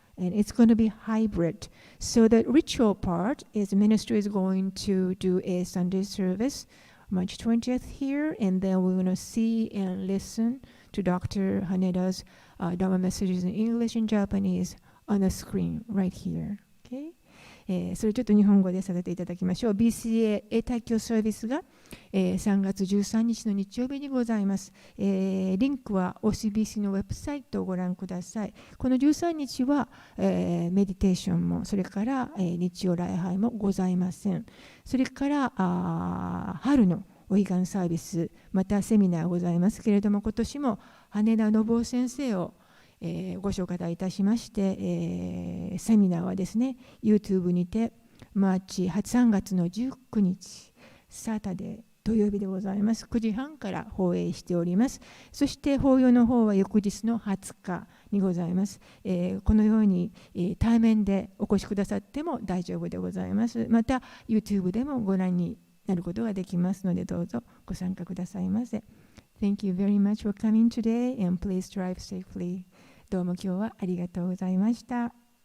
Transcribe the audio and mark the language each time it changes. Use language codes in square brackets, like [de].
[en] And it's going to be hybrid. So the ritual part is ministry is going to do a Sunday service, March 20th here, and then we're going to see and listen to Dr. Haneda's Dharma messages in English and Japanese on the screen right here. Okay? [ja] それちょっと日本語でさせていただきましょう。BCA 英体教サービスが、3月13日の日曜日にございます。リンクは OCBC のウェブサイトをご覧ください。この13日は、メディテーションも、それから、日曜礼拝もございません。それから春のお彼岸サービス、またセミナーございますけれども、今年も羽田信夫先生をご紹介いたしまして、セミナーはですね、YouTube にて3月の19日、サタデー、土曜日でございます。 9時半から放映しております。そして法要の方は翌日の20日にございます。このように、対面でお越しくださっても大丈夫でございます。また YouTube でもご覧になることができますので、どうぞご参加くださいませ。 [en] Thank you very much for coming today and please drive safely. [ja] どうも今日はありがとうございました。